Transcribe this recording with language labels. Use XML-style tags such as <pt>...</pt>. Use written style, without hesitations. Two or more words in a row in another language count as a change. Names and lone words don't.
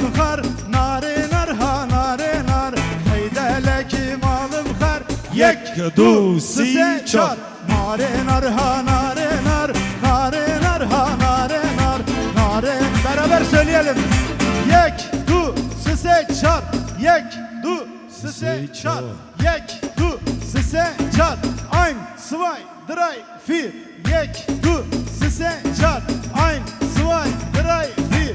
<ku>kar, nare nar ha nare nar. Teydale kemalım kar, یک دو سی چار Nare nar ha nare nar, nare nar ha nare nar, nare.</ku> <tr>Beraber söyleyelim.</tr> <ku>Yek du sise çar, yek du sise çar, yek du sise çar.</ku> <de>Ein, zwei, drei, vier.</de> <ku>Yek du sise çar,</ku> <de>ein, zwei, drei, vier.</de>